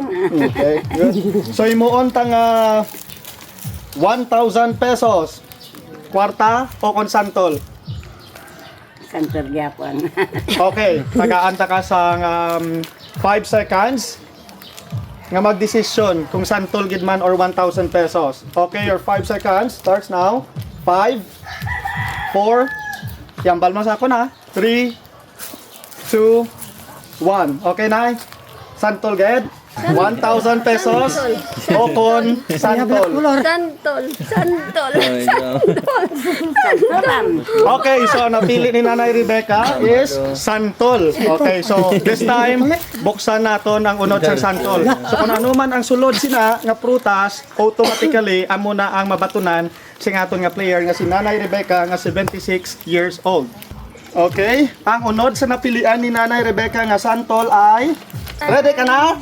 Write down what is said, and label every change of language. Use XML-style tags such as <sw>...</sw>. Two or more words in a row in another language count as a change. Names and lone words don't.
<hil>Okay, good. So imuon ta nga 1,000 pesos. Kwarta o kon Santol? Santo gyapon. Okay, tagaan ta ka sa 5 seconds nga magdesisyon kung Santol gid man or 1,000 pesos.</hil> <en>Okay, your 5 seconds starts now.</en> <hil>5 4 Yambal mo sa ako na. 3 2 1. Okay na? Santol ged? 1,000 pesos o kon Santol? Santol. Santol. Santo lang. Okay, so napili ni Nanay Rebecca is Santol. Okay, so this time buksan naton ang unod sa Santol. So kung ano man ang sulod sina nga prutas, automatically amo na ang mabatunan si aton nga player nga si Nanay Rebecca nga 76</hil> <en>years old.</en> <hil>Okay, ang unod sa napilian ni Nanay Rebecca nga Santol ay ready ka na?</hil>